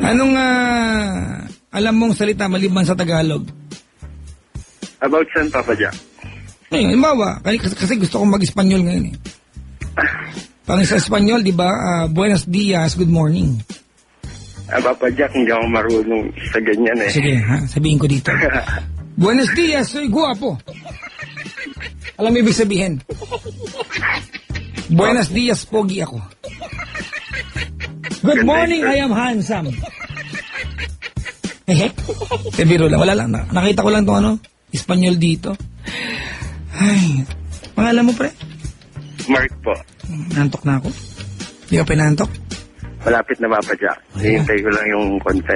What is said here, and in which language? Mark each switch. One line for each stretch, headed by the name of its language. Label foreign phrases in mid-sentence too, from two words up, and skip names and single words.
Filipino: Anong alam mong salita maliban sa Tagalog? About saan Papa Jack? Ngayon, halimbawa, kasi gusto kong mag-Espanyol ngayon eh. Pang sa Espanyol, di ba?
Spanish: Buenos dias,
English: good morning.
Filipino: Papa Jack, hindi ako marunong sa ganyan eh. Sige, sabihin ko dito.
Spanish: Buenos dias, soy guapo.
Filipino: Alam mo ibig sabihin?
Spanish: Buenos dias,
Filipino: pogi ako.
English: Good morning, I am handsome.
Filipino: Biro lang, wala lang. Nakita ko lang itong Espanyol dito. Ay, pangalan mo pre? Mark po. Nantok na ako. Di ka pinantok? Malapit na Papa Jack. Hihintay ko lang yung confess.